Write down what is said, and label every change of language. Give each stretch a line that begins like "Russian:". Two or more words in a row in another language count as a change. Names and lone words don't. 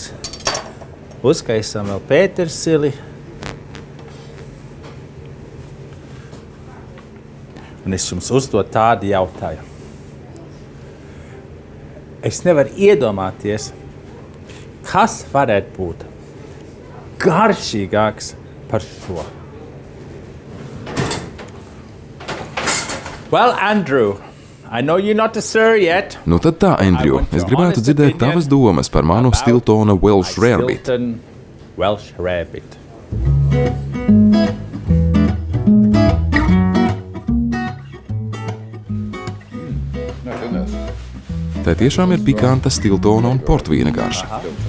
Latvian: Uzkaisam vēl pētersili. Un es jums uzdod tādu jautājumu. Es nevaru iedomāties, kas varētu būt garšīgāks par šo.
English: Well, Andrew, I know you're not a sir yet.
Latvian: Nu tad tā, Andrew, es gribētu dzirdēt tavas domas par manu Stiltona Welsh Rarebit. Welsh Rarebit. Tā tiešām ir pikanta Stiltona un portvīna garša.